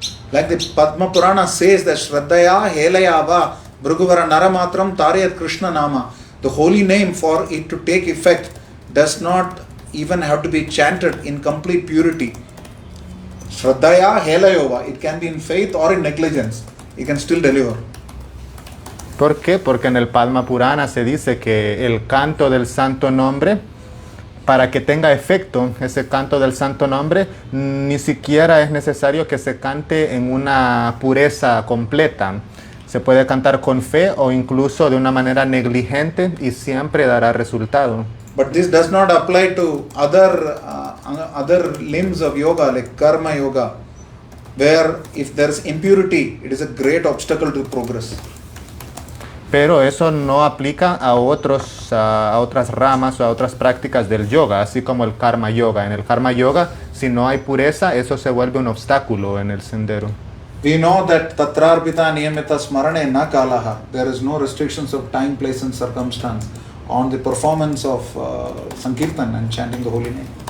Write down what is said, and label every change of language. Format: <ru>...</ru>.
<en>Like the Padma Purana says that</en> <sa>Shraddhaya Helayava Bhruguvara Naramatram Tarayat Krishna Nama.</sa> <en>The holy name, for it to take effect, does not even have to be chanted in complete purity.</en> <sa>Shraddhaya Helayova.</sa> <en>It can be in faith or in negligence. You can still deliver.</en> <es>¿Por qué? Porque en el Padma Purana se dice que el canto del santo nombre, para que tenga efecto ese canto del santo nombre, ni siquiera es necesario que se cante en una pureza completa. Se puede cantar con fe o incluso de una manera negligente y siempre dará resultado.</es> <en>But this does not apply to other limbs of yoga, like karma yoga, where if there is impurity, it is a great obstacle to progress.</en> <es>Pero eso no aplica a otras ramas o a otras prácticas del yoga, así como el karma yoga. En el karma yoga, si no hay pureza, eso se vuelve un obstáculo en el sendero.</es> <en>We know that</en> <sa>tatrarpita niyamita smarane na kalaha.</sa> <en>There is no restrictions of time, place and circumstance on the performance of Sankirtan and chanting the holy name.</en>